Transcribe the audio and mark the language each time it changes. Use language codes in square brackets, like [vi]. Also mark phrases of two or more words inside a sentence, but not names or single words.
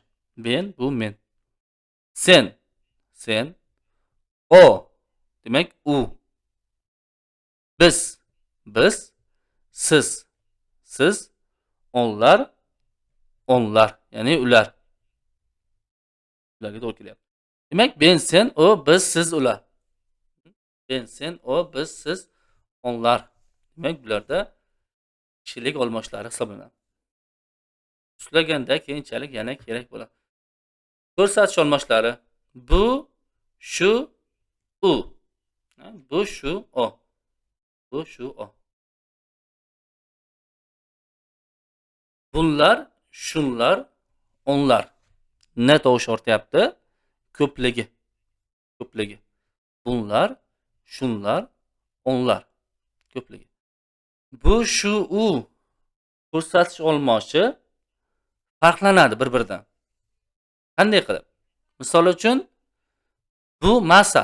[uz] Ben bu men. Sen, sen. O demak u. Biz, biz. Siz, siz. [tr] Onlar, onlar. [uz] Ya'ni ular. Ularga to'g'ri kelyapti. Demak, ben, sen, o, biz, siz, ular. [tr] Ben, sen, o, biz, siz, onlar. [uz] Demak, bularda kishilik olmoshlari hisoblanadi. Tuslaganda keyinchalik yana kerak bo'ladi. Ko'rsatish olmoshlari. Bu, shu, u. Bu, shu, o. Bu, shu, o. [tr] Bunlar, shunlar, onlar. [uz] Ne tovush ortyapti? Ko'pligi. Ko'pligi. [tr] Bunlar, shunlar, onlar. [uz] Ko'pligi. Bu, shu, u ko'rsatish olmoshi farqlanadi bir-biridan. Qanday qilib? Misol uchun, bu massa.